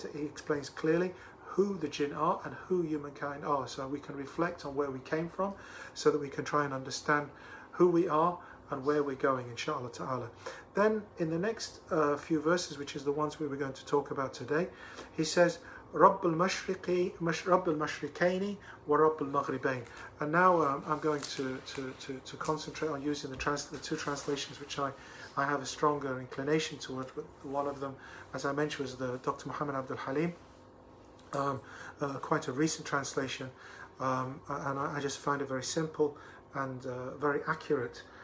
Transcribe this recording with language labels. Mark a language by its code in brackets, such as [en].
[en] He explains clearly who the jinn are and who humankind are, so we can reflect on where we came from, so that we can try and understand who we are and where we're going, inshallah ta'ala. Then in the next few verses, which is the ones we were going to talk about today, he says, [ar] رب المشرقي رب المشرقين ورب المغربين. [en] And now I'm going to concentrate on using the two translations which I have a stronger inclination towards. But one of them, as I mentioned, was the Dr. Muhammad Abdul Halim, quite a recent translation, and I just find it very simple and very accurate.